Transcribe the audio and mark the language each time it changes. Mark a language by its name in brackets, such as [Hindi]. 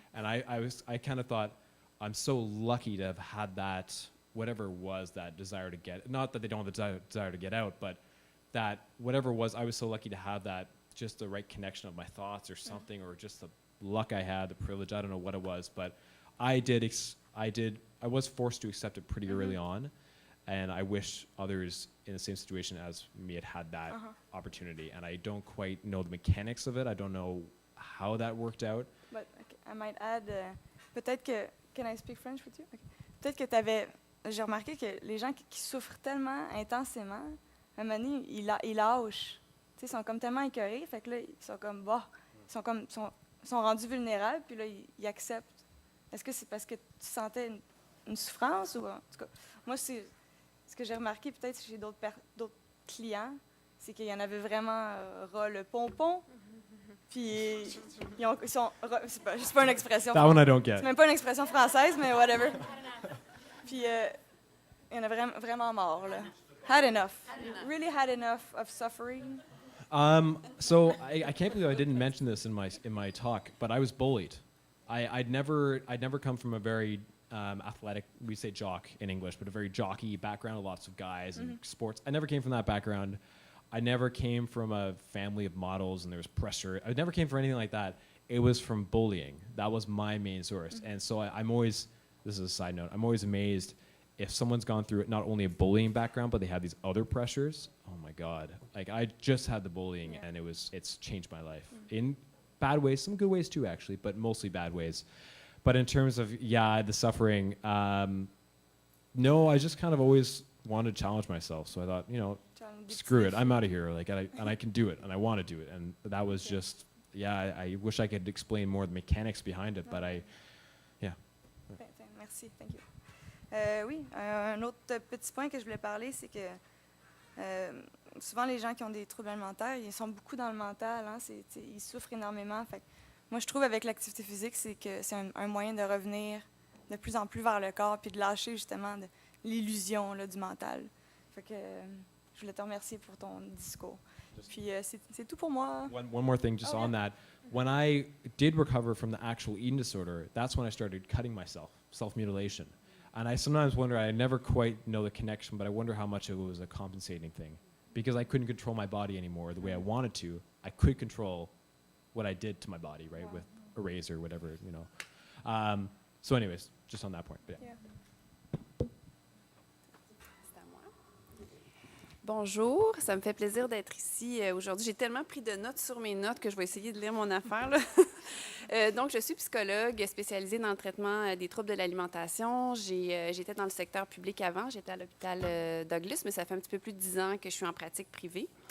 [English] And I kind of thought, I'm so lucky to have had that, whatever it was, that desire to get, not that they don't have the desire to get out, but that whatever it was, I was so lucky to have that, just the right connection of my thoughts or something, or just the luck I had, the privilege, I don't know what it was, but I was forced to accept it pretty early on, and I wish others in the same situation as me had that opportunity, and I don't quite know the mechanics of it. I don't know how that worked out. But I might add, [French] peut-être que, [English] can I speak French with you? Okay. [French] Peut-être que j'ai remarqué que les gens qui souffrent tellement intensément, à un moment donné, ils lâchent. Tu sais, ils sont comme tellement écœurés, fait que là, ils sont comme, bah, ils sont rendus vulnérables, puis là, ils acceptent. Est-ce que c'est parce que tu sentais une souffrance, ou en tout cas, moi, c'est ce que j'ai remarqué peut-être chez d'autres clients, c'est qu'il y en avait vraiment ras le pompon. Puis c'est pas une expression. [English] That one I don't get. [French] C'est même pas une expression française, mais whatever. Puis il y en a vraiment mort là. [English] Had enough. Really had enough of suffering. So I can't believe I didn't mention this in my talk, but I was bullied. I'd never come from a very athletic, we say jock in English, but a very jockey background, lots of guys and sports. I never came from that background. I never came from a family of models and there was pressure. I never came from anything like that. It was from bullying. That was my main source. And so I'm always, this is a side note, I'm always amazed if someone's gone through not only a bullying background, but they have these other pressures. Oh my God. Like I just had the bullying and it's changed my life in bad ways, some good ways too actually, but mostly bad ways. But in terms of, the suffering, no, I just kind of always wanted to challenge myself. So I thought, screw it, I'm out of here. Like, and I can do it, and I want to do it. And that was just, I wish I could explain more the mechanics behind it, but [French] Merci, [English] thank you. [French] Oui, un autre petit point que je voulais parler, c'est que souvent les gens qui ont des troubles alimentaires, ils sont beaucoup dans le mental, hein, ils souffrent énormément. Fait que moi, je trouve avec l'activité physique, c'est que c'est un moyen de revenir de plus en plus vers le corps, puis de lâcher justement l'illusion là, du mental. Fait que je voulais te remercier pour ton discours. Puis c'est tout pour moi. [English] One more thing just on that. When I did recover from the actual eating disorder, that's when I started cutting myself, self-mutilation. And I sometimes wonder, I never quite know the connection, but I wonder how much it was a compensating thing. Because I couldn't control my body anymore the way I wanted to. I could control what I did to my body, right, erase or whatever, you know. So anyways, just on that point. But yeah. [French] C'est à moi. Bonjour, ça me fait plaisir d'être ici aujourd'hui. J'ai tellement pris de notes sur mes notes que je vais essayer de lire mon affaire, là. Donc, je suis psychologue spécialisée dans le traitement des troubles de l'alimentation. J'étais dans le secteur public avant. J'étais à l'hôpital Douglas, mais ça fait un petit peu plus de 10 ans que je suis en pratique privée.